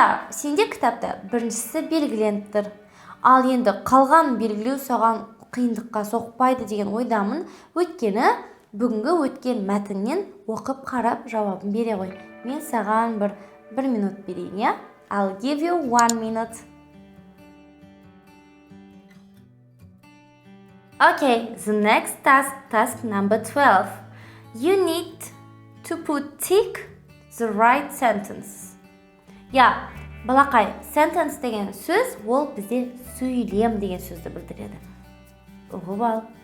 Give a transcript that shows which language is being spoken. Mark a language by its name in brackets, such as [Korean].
[Kazakh] Сенде кітапта біріншісі белгіленіп тұр. Ал енді қалған белгілеу саған қиындыққа соқпайды деген ойдамын. Өйткені бүгінгі өткен мәтіннен оқып қарап жауабын бере ғой. Мен саған бір минут берейін, [English] I'll give you 1 minute. Okay, the next task number 12. You need to put tick the right sentence. [Kazakh] Балақай, sentence деген сөз, ол бізде сөйлем деген сөзді білдіреді. Ұғып ал.